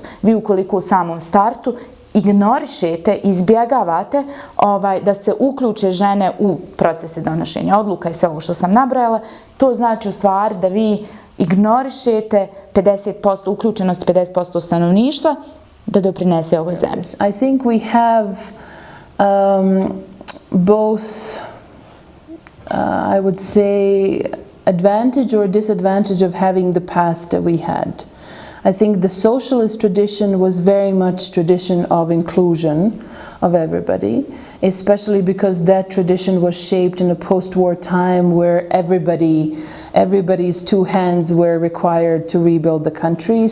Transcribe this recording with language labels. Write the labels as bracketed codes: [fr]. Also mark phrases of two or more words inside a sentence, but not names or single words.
[bs] Vi ukoliko u samom startu ignorišete, izbjegavate da se uključe žene u procese donošenja odluka i sve ovo što sam nabrajala, to znači u stvari da vi ignorišete 50%, uključenost 50% stanovništva da doprinese ovoj zemlji. [en] I think we have both, I would say, advantage or disadvantage of having the past that we had. I think the socialist tradition was very much tradition of inclusion of everybody, especially because that tradition was shaped in a post-war time where everybody's two hands were required to rebuild the country.